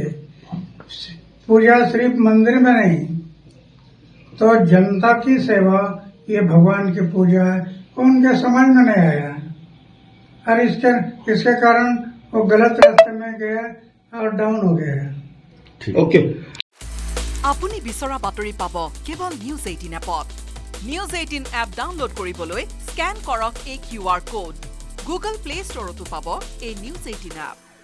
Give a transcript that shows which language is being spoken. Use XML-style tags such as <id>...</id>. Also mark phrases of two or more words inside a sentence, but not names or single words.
<hi>पूजा सिर्फ मंदिर में नहीं, तो जनता की सेवा ये भगवान की पूजा है। उनके समझ में नहीं आया और इसके कारण वो गलत रास्ते में गया और डाउन हो गया। ओके,</hi> <as>আপুনি বিচৰা বাতৰি পাব কেৱল নিউজ 18 এপত। নিউজ 18 এপ ডাউনলোড কৰিবলৈ স্কেন কৰক এই QR কোড। গুগল প্লে ষ্টৰতো পাব এই নিউজ 18 এপ।</as>